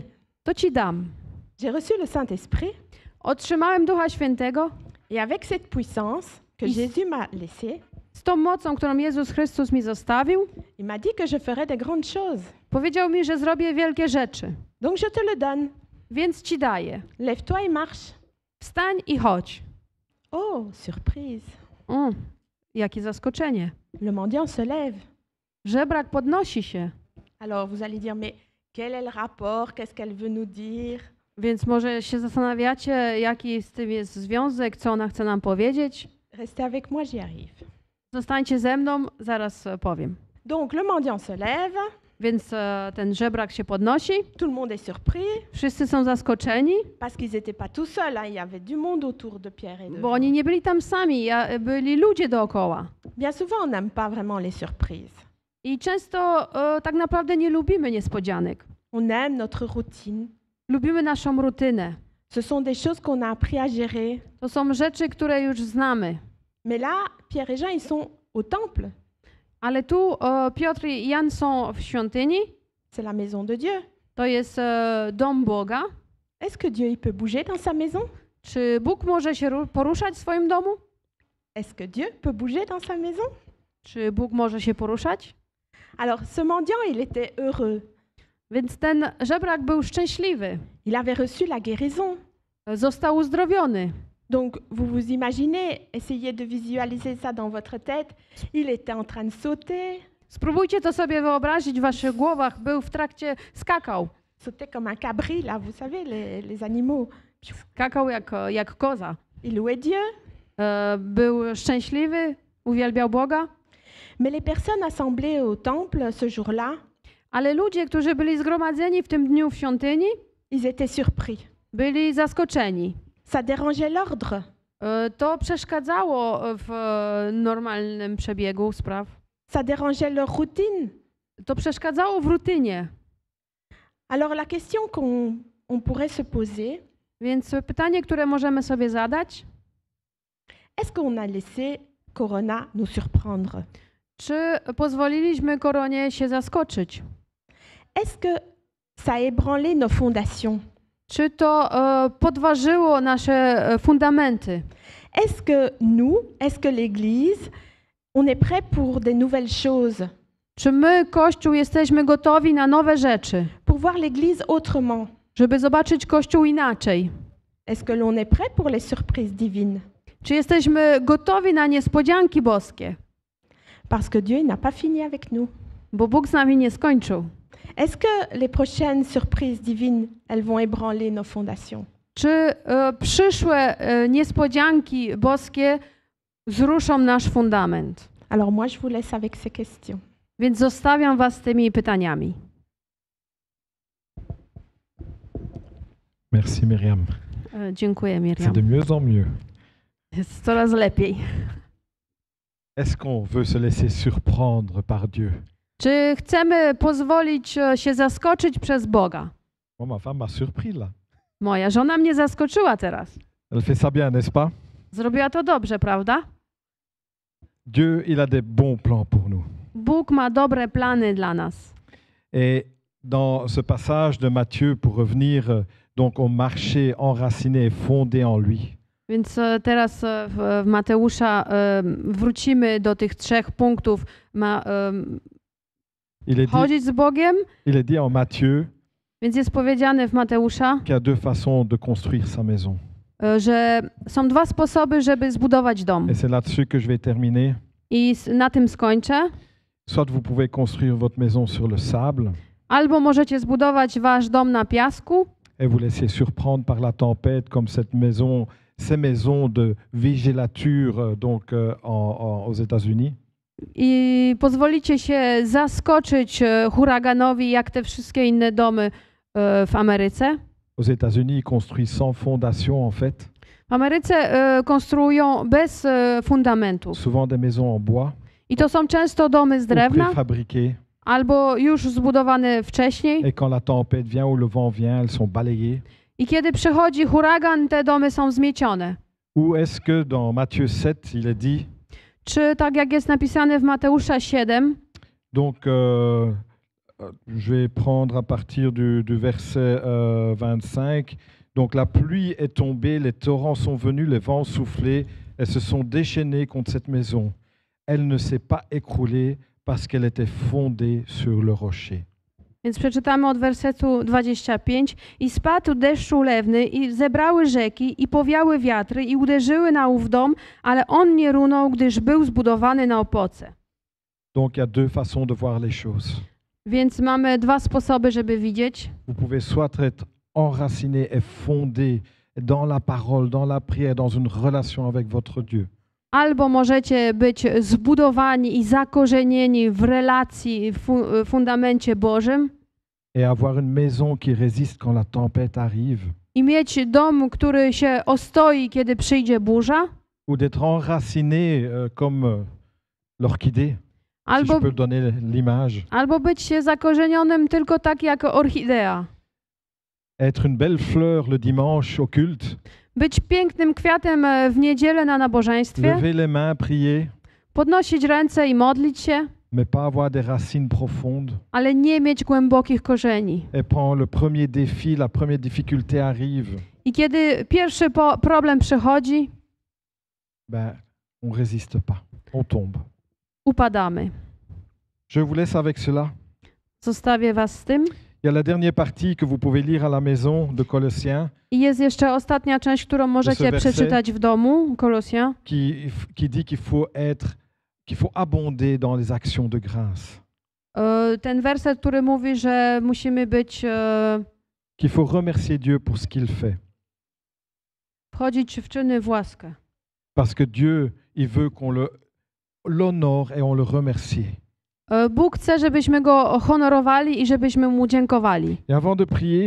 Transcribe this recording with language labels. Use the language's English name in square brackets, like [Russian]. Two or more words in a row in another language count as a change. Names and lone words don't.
[Polish] to ci dam. [French] J'ai reçu le Saint-Esprit. [Polish] Otrzymałem Ducha Świętego. [French] Et avec cette puissance que Jésus m'a laissée, [Polish] z tą mocą, którą Jezus Chrystus mi zostawił, [French] il m'a dit que je ferais de grandes choses. [Polish] Powiedział mi, że zrobię wielkie rzeczy. [French] Donc je te le donne. [Polish] Więc ci daję. [French] Lève-toi et marche. [Polish] Wstań i chodź. [French] Oh, surprise. [Polish] Jakie zaskoczenie. [French] Le mendiant se lève. [Polish] Żebrak podnosi się. [French] Alors vous allez dire, mais quel est le rapport? Qu'est-ce qu'elle veut nous dire? [Polish] Więc może się zastanawiacie, jaki z tym jest związek, co ona chce nam powiedzieć. [French] Restez avec moi, j'y arrive. [Polish] Zostańcie ze mną, zaraz powiem. [French] Donc le mendiant se lève. [Polish] Więc ten żebrak się podnosi. [French] Tout le monde est surpris. [Polish] Wszyscy są zaskoczeni. [French] Parce qu'ils n'étaient pas tout seuls, hein. Il y avait du monde autour de Pierre et de [Polish] Bo [French] Jean. [Polish] oni nie byli tam sami, byli ludzie dookoła. [French] Bien souvent, on n'aime pas vraiment les surprises. [Polish] I często tak naprawdę nie lubimy niespodzianek. [French] On aime notre routine. [Polish] Lubimy naszą rutynę. [French] Ce sont des choses qu'on a appris à gérer. [Polish] To są rzeczy, które już znamy. [French] Mais là, Pierre et Jean, ils sont au temple. [Polish] Ale tu Piotr i Jan są w świątyni. [French] C'est la maison de Dieu. [Polish] To jest dom Boga. [French] Est-ce que Dieu il peut bouger dans sa maison? [Polish] Czy Bóg może się poruszać w swoim domu? [French] Est-ce que Dieu peut bouger dans sa maison? [Polish] Czy Bóg może się poruszać? [French] Alors, ce mendiant, il était heureux. [Polish] Więc ten żebrak był szczęśliwy. [French] Il avait reçu la guérison. [Polish] Został uzdrowiony. [French] Donc, vous vous imaginez, essayez de visualiser ça dans votre tête. Il était en train de sauter. [Polish] Spróbujcie to sobie wyobrazić w waszych głowach. Był w trakcie, skakał. [French] Sautait comme un cabri, là, vous savez, les animaux. [Polish] Skakał jak koza. [French] Il louait Dieu. [Polish] Był szczęśliwy, uwielbiał Boga. [French] Mais les personnes assemblées au temple ce jour-là, [Polish] ale ludzie, którzy byli zgromadzeni w tym dniu w świątyni, [French] ils étaient surpris. [Polish] Byli zaskoczeni. [French] Ça dérangeait l'ordre. [Polish] To przeszkadzało w normalnym przebiegu spraw. [French] Ça dérangeait leur routine. [Polish] To przeszkadzało w rutynie. [French] Alors la question qu'on pourrait se poser, [Polish] Więc pytanie, które możemy sobie zadać, [French] est-ce qu'on a laissé Corona nous surprendre? [Polish] czy pozwoliliśmy koronie się zaskoczyć? [French] Est-ce que ça a ébranlé nos fondations? [Polish] Czy to podważyło nasze fundamenty? [French] Est-ce que nous, est-ce que l'Église, on est prêt pour des nouvelles choses, [Polish] Czy my, Kościół, jesteśmy gotowi na nowe rzeczy, [French] pour voir l'Église autrement? [Polish] żeby zobaczyć Kościół inaczej? [French] Est-ce que l'on est prêt pour les surprises divines? [Polish] Czy jesteśmy gotowi na niespodzianki boskie? [French] Parce que Dieu il n'a pas fini avec nous. [Polish] Bo Bóg z nami nie skończył. [French] Est-ce que les prochaines surprises divines, elles vont ébranler nos fondations? [Polish] Czy przyszłe niespodzianki boskie zruszą nasz fundament? [French] Alors moi, je vous laisse avec ces questions. [Polish] Więc zostawiam was z tymi pytaniami. [French] Merci Myriam. [Polish] Dziękuję, [French] C'est [Polish] Miriam. [French] de mieux en mieux. [Polish] Jest coraz lepiej. [French] Est-ce qu'on veut se laisser surprendre par Dieu? [Polish] Czy chcemy pozwolić się zaskoczyć przez Boga? [French] Moi, ma femme m'a surpris là. [Polish] Moja żona mnie zaskoczyła teraz. [French] Elle fait ça bien, n'est-ce pas? [Polish] Zrobiła to dobrze, prawda? [French] Dieu, il a des bons plans pour nous. [Polish] Bóg ma dobre plany dla nas. [French] Et dans ce passage de Matthieu, pour revenir donc au marché enraciné et fondé en lui, [Polish] Więc teraz w Mateusza wrócimy do tych 3 punktów. Chodzić z Bogiem, [French] il est dit en Matthieu [Polish] więc jest powiedziane w Mateusza, [French] qu'il y a deux façons de construire sa maison. [Polish] Że są 2 sposoby, żeby zbudować dom. [French] Et c'est là-dessus que je vais terminer. [Polish] I na tym skończę. [French] Soit vous pouvez construire votre maison sur le sable [Polish] Albo możecie zbudować wasz dom na piasku [French] et vous laisser surprendre par la tempête comme cette maison, ces maisons de villégiature donc aux États-Unis. [Polish] i pozwolicie się zaskoczyć huraganowi, jak te wszystkie inne domy w Ameryce. [French] Aux États-Unis, ils construisent sans fondation en fait, [Polish] W Ameryce konstruują bez fundamentów. [French] souvent des maisons en bois [Polish] I to są często domy z [French] ou [Polish] drewna, [French] préfabriquées. [Polish] albo już zbudowane wcześniej. [French] Et quand la tempête vient ou le vent vient, elles sont balayées. [Polish] I kiedy przychodzi huragan, te domy są zmiecione. [French] Ou est-ce que dans Matthieu 7, il est dit, [Polish] Czy tak jak jest napisane w Mateusza 7, [French] donc je vais prendre à partir du verset 25, donc la pluie est tombée, les torrents sont venus, les vents ont soufflé, elles se sont déchaînées contre cette maison. Elle ne s'est pas écroulée parce qu'elle était fondée sur le rocher. [Polish] Więc przeczytamy od wersetu 25. I spadł deszcz ulewny, i zebrały rzeki, i powiały wiatry, i uderzyły na ów dom, ale on nie runął, gdyż był zbudowany na opoce. [French] Donc il y a deux façons de voir les choses. [Polish] Więc mamy 2 sposoby, żeby widzieć. [French] Vous pouvez soit être enraciné et fondé dans la parole, dans la prière, dans une relation avec votre Dieu. [Polish] Albo możecie być zbudowani i zakorzenieni w relacji, w fundamencie Bożym [French] Et avoir une maison qui résiste quand la tempête arrive. [Polish] i mieć dom, który się ostoi, kiedy przyjdzie burza. [French] Ou d'être enraciné comme l'orchidée, si [Polish] Albo, [French] je peux donner l'image. [Polish] albo być zakorzenionym tylko tak jak orchidea. [French] Être une belle fleur le dimanche au culte, [Polish] Być pięknym kwiatem w niedzielę na nabożeństwie, [French] lever les mains, prier, [Polish] podnosić ręce i modlić się, [French] mais pas avoir des racines profondes. [Polish] ale nie mieć głębokich korzeni. [French] Et quand le premier défi, la première difficulté arrive, [Polish] I kiedy pierwszy problem przychodzi, [French] ben, on ne résiste pas, on tombe. [Polish] upadamy. [French] Je vous laisse avec cela. [Polish] Zostawię was z tym. [French] Il y a la dernière partie que vous pouvez lire à la maison de Colossiens [Polish] I jest jeszcze ostatnia część, którą możecie werset. przeczytać w domu, Kolosjan. [French] qui dit qu'il faut abonder dans les actions de grâce, [Polish] Ten werset, który mówi, że musimy być, [French] qu'il faut remercier Dieu pour ce qu'il fait. [Polish] wchodzić w czyny w łaskę. [French] Parce que Dieu, il veut qu'on l'honore et on le remercie. [Polish] Bóg chce, żebyśmy Go honorowali i żebyśmy Mu dziękowali. [French] Et avant de prier,